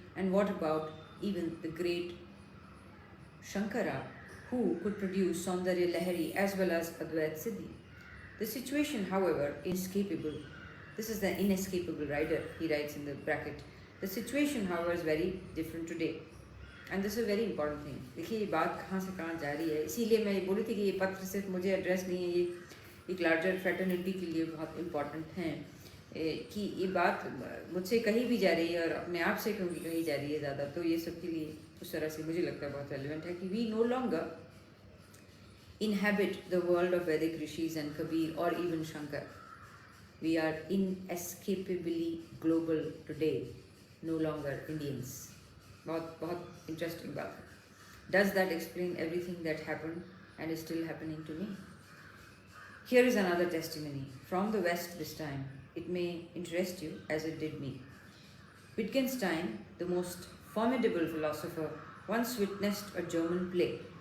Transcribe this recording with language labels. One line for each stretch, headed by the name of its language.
English: And what about even the great Shankara, who could produce Saundarya Lahari as well as Advait Siddhi? The situation, however, inescapable. This is the inescapable rider, he writes in the bracket. The situation, however, is very different today.
Hindi: And this is very important thing. देखिए ये बात कहाँ से कहाँ जा रही है, इसीलिए मैं ये बोली थी कि ये पत्र सिर्फ मुझे एड्रेस नहीं है, ये एक लार्जर फ्रेटर्निटी के लिए बहुत इंपॉर्टेंट हैं कि ये बात मुझसे कही भी जा रही है और अपने आप से क्योंकि कही जा रही है ज़्यादा, तो ये सब के लिए उस तरह से मुझे लगता है बहुत रेलिवेंट है कि
English: We no longer inhabit the world of Vedic rishis and Kabir or even Shankar. We are inescapably global today, no longer Indians.
Hindi: बहुत interesting बात है.
English: Does that explain everything that happened and is still happening to me? Here is another testimony from the West this time. It may interest you as it did me. Wittgenstein, the most formidable philosopher, once witnessed a German play.